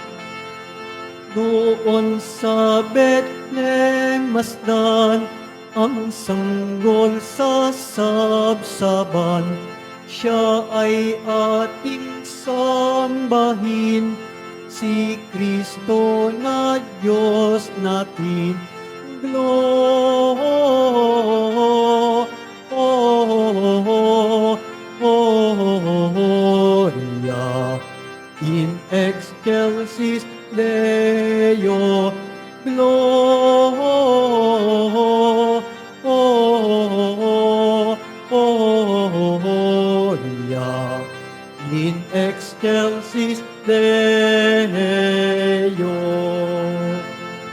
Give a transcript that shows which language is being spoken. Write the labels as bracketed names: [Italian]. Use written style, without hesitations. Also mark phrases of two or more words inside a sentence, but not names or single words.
[Filipino] Doon sa Bethlehem masdan, ang sanggol sa sabsaban, siya ay ating sambahin, si Kristo na Diyos natin. [Latin] Gloria in excelsis Deo. Gloria in excelsis Deo.